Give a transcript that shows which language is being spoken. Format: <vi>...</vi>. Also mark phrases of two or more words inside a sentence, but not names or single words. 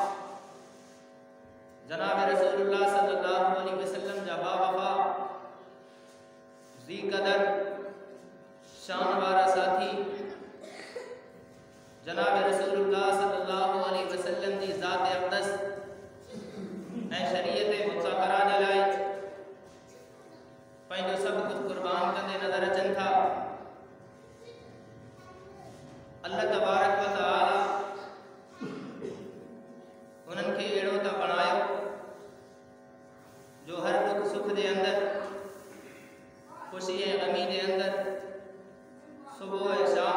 <sd>जनाब रसूलुल्लाह</sd> <ar>صلى الله عليه وسلم</ar> <sd>जा बावफा ज़ी कदर शान वारा साथी, जनाब रसूलुल्लाह</sd> <ar>صلى الله عليه وسلم</ar> <sd>जी ज़ात अक़दस ऐं शरीयत मुतहरा जे लाइ पंहिंजो सभु कुझु कुर्बान कंदे नज़र अचनि था।</sd> <ar>الله تبارك وتعالى</ar> <sd>उन्हनि खे अहिड़ो त बणायो जो हर दुख सुख जे अंदरि, ख़ुशी ऐं ग़मी जे अंदरि, सुबुह ऐं</sd>